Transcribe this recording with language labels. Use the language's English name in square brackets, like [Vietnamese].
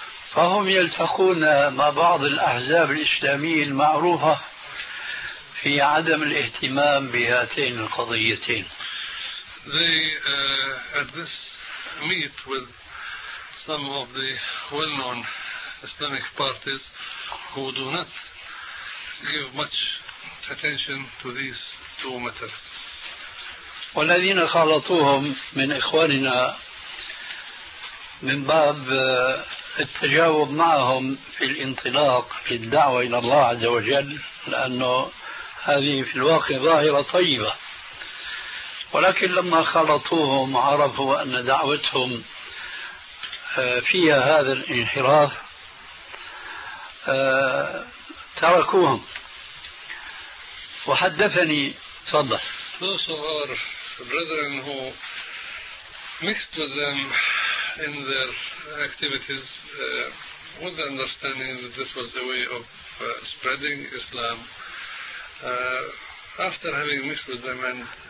[Arabic] فهم يلتقون مع بعض الأحزاب الإسلامية المعروفة في عدم الاهتمام بهاتين القضيتين. [English] They at this meet with some of the well-known Islamic parties who do not give much attention to these two matters. [Arabic] والذين خالطوهم من إخواننا من باب التجاوب معهم في الانطلاق في الدعوة إلى الله عز وجل، لأنه هذه في الواقع ظاهرة طيبة. ولكن لما خلطوهم عرفوا أن دعوتهم فيها هذا الانحراف تركوهم. وحدثني صدر [English] those of our brethren who mixed with them in their activities with the understanding that this was the way of spreading Islam after having mixed with them and